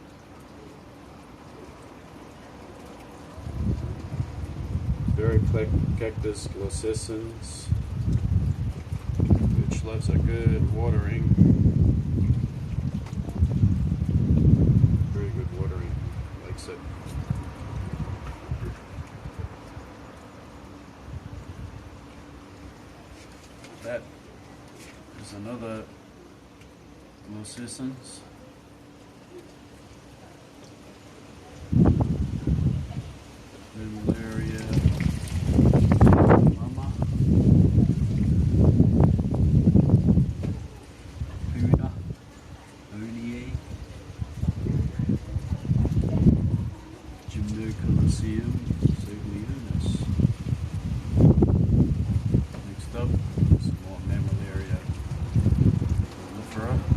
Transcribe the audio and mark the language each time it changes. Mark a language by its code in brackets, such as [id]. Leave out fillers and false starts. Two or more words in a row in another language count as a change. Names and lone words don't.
[en] Cactus glossescens, which loves a good watering. Very good watering, likes it. That is another glossescens. Mammillaria mama. Puna. Onier. Gymnocalycium. Seglionis. Next up, some more Mammillaria prolifera.